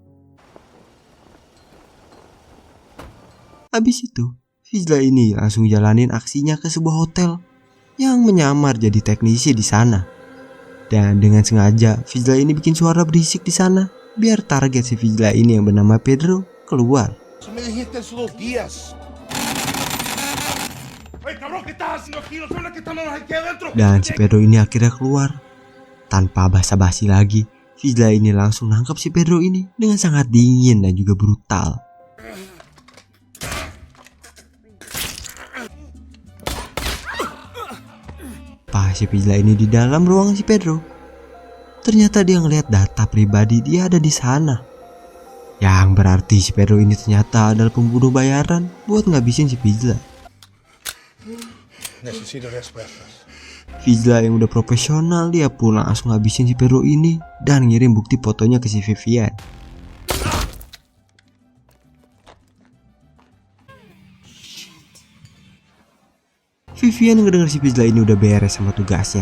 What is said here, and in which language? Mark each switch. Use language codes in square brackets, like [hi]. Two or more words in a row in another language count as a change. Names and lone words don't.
[id] Habis itu, Fizla ini langsung jalanin aksinya ke sebuah hotel yang menyamar jadi teknisi di sana. Dan dengan sengaja, Fizla ini bikin suara berisik di sana biar target si Fizla ini yang bernama Pedro keluar. [es] Me dijiste hace 2 días. ¡Ey, cabrón! ¿Qué estás haciendo aquí? ¿No sabes que estamos aquí adentro? [id] Dan si Pedro ini akhirnya keluar. Tanpa basa-basi lagi, Fizla ini langsung nangkap si Pedro ini dengan sangat dingin dan juga brutal. Pas si Fizla ini di dalam ruangan si Pedro, ternyata dia ngeliat data pribadi dia ada di sana. Yang berarti si Pedro ini ternyata adalah pembunuh bayaran buat ngabisin si Fizla. [es] Necesito respuestas. [id] Fizla yang udah profesional, dia pun langsung ngabisin si Pedro ini dan ngirim bukti fotonya ke si Vivian. Vivian yang ngedenger si Fizla ini udah beres sama tugasnya.